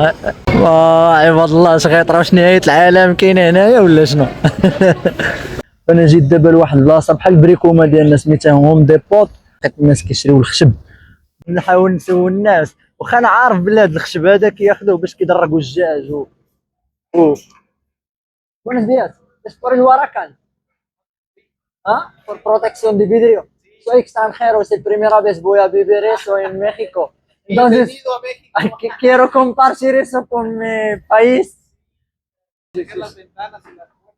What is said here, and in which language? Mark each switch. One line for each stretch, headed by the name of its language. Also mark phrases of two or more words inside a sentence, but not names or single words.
Arabic: عباد الله اش غيطرا؟ واش نهايه العالم كاينه هنايا ولا شنو؟ انا جيت دابا لواحد البلاصه بحال بريكوما ديالنا سميتها هوم ديبوت. لقيت الناس كيشريو الخشب. نحاول نسول الناس، واخا انا عارف بلي هاد الخشب هذا كياخذوه باش كيدرقوا الدجاج و
Spanish: buenos días. Es por el huracán. ¿Ah? Por protección de vidrio. Soy extranjero, es la primera vez voy a vivir eso en México. Entonces, Bienvenido a México. quiero compartir eso con mi país. Dejar las ventanas y las puertas.